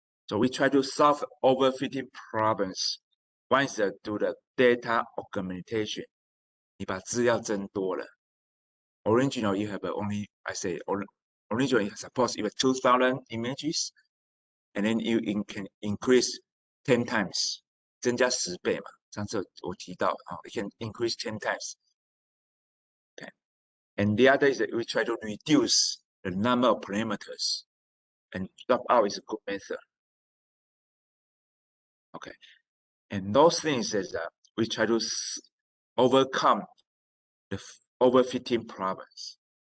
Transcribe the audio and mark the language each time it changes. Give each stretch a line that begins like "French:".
English: So we try to solve overfitting problems. One is do the data augmentation.
Chinese: 你把资料增多了。
English: Original you have only, I say, originally suppose you have 2,000 images, and then you can increase 10 times.
Chinese: 增加10倍嘛，上次我提到
English: you can increase 10 times. Okay. And the other is that we try to reduce the number of parameters, and drop out is a good method. Okay. And those things is we try to overcome the overfitting problems.